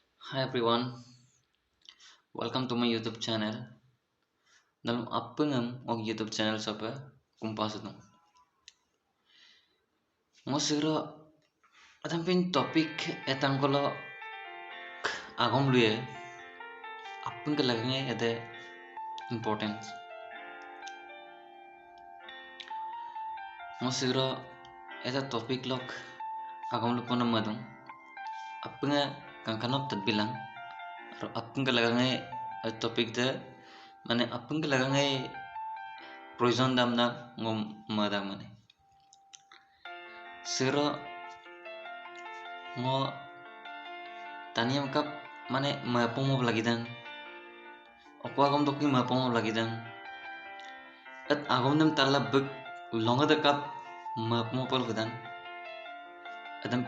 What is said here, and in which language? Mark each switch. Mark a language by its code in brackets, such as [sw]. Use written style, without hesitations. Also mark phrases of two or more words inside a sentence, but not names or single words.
[en] Hi everyone, welcome to my YouTube channel. [adi] Dalam apengam og [en] YouTube channel [adi] sapa kumpas itu. Mo siguro adam pin topic etang kolo agom luye apeng ke lagenge ede importance. Mo siguro eta topic lok agom lu pona madung. Apenga kangkanop tat bilang. Ro apeng ke lagenge topic de mane apeng ke lagenge provision dam na ngom madang mane. Siguro ngo taniam kap mane mapomo lagidan opo agom dokki mapomo lagidan at agom dem talla bek longa de kap mapomo pol gudan adam